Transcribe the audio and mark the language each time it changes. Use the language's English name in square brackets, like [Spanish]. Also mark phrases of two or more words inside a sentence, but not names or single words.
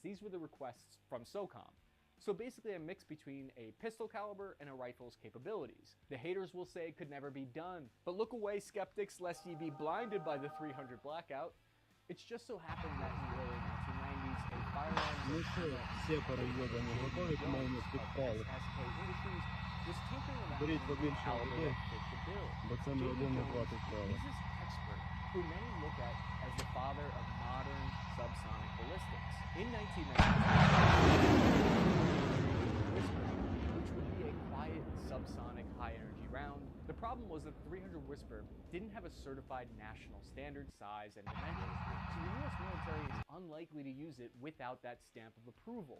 [English] These were the requests from SOCOM. So basically a mix between a pistol caliber and a rifle's capabilities. The haters will say it could never be done, but look away, skeptics, lest ye be blinded by the 300 Blackout. It's just so happened that in the early 1990s, a firearms [Ukrainian] Ну що, сепари йобані, готові к моєму спідпалу? [English] SK Industries was tinkering around [Ukrainian] Беріть [English] with a [Ukrainian] побільше [English] caliber [Ukrainian] води, [English] that fit the bill. [Ukrainian] бо це не [English] J.D. [Ukrainian] один не [English] Jones [Ukrainian] хватить права. [English] is this expert who many look at as the father of modern subsonic ballistics. In 1990, Whisper, which would be a quiet subsonic high-energy round. The problem was that 300 Whisper didn't have a certified national standard size and dimension, so the US military is unlikely to use it without that stamp of approval.